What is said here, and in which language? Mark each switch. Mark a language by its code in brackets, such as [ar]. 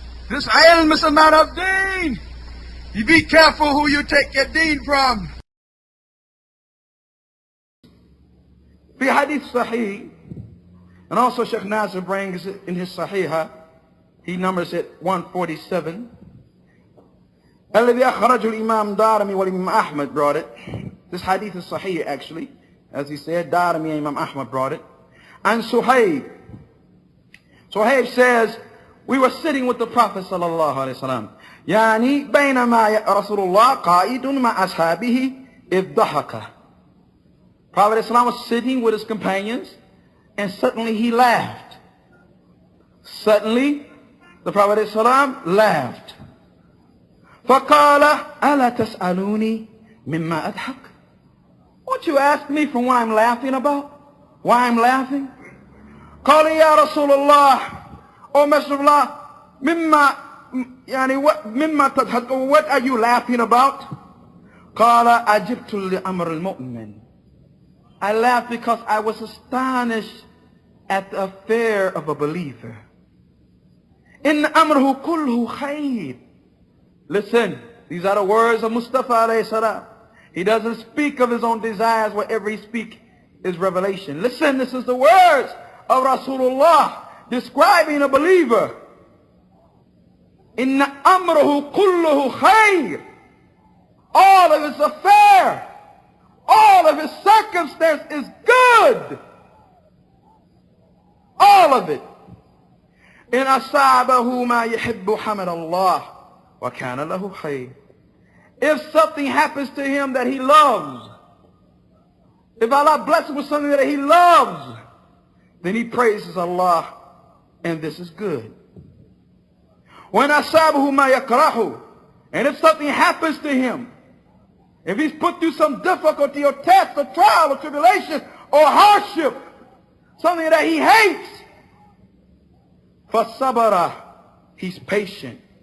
[en] This ilm is a matter of deen. You be careful who you take your deen from. [ar] في [en] hadith sahih, and also Sheikh Nasir brings it in his Sahihah, he numbers it 147. [ar] الذي أخرجه الإمام دارمي والإمام أحمد [en] brought it. This hadith is sahih actually, as he said, Darimi and Imam Ahmad brought it. And Suhaib says, we were sitting with the Prophet sallallahu alaihi wasallam. [ar] يعني بينما رسول الله قائد مع أصحابه إذ ضحك. [en] Prophet ﷺ was sitting with his companions, and suddenly he laughed. Suddenly, the Prophet ﷺ laughed. [ar] فقال ألا تسألوني مما أضحك? [en] Won't you ask me from what I'm laughing about? Why I'm laughing? [ar] قال يا رسول الله, [en] O Messenger of Allah, [ar] مما تضحك, [en] what are you laughing about? [ar] قال أجبت لأمر المؤمن. [en] I laughed because I was astonished at the affair of a believer. [ar] إن أمره كله خير. [en] Listen, these are the words of Mustafa alayhi salam. He doesn't speak of his own desires. Whatever he speaks is revelation. Listen, this is the words of Rasulullah describing a believer. [ar] إن أمره كله خير. [en] All of his affair, all of his circumstance is good. All of it. [ar] إن أصابه ما يحب حمد الله وكان له خير. [en] If something happens to him that he loves, if Allah blesses him with something that he loves, then he praises Allah, and this is good. [ar] وإن أصابه ما يكره. [en] And if something happens to him, if he's put through some difficulty or test or trial or tribulation or hardship, something that he hates, [ar] فَصَبَرَ, [en] he's patient.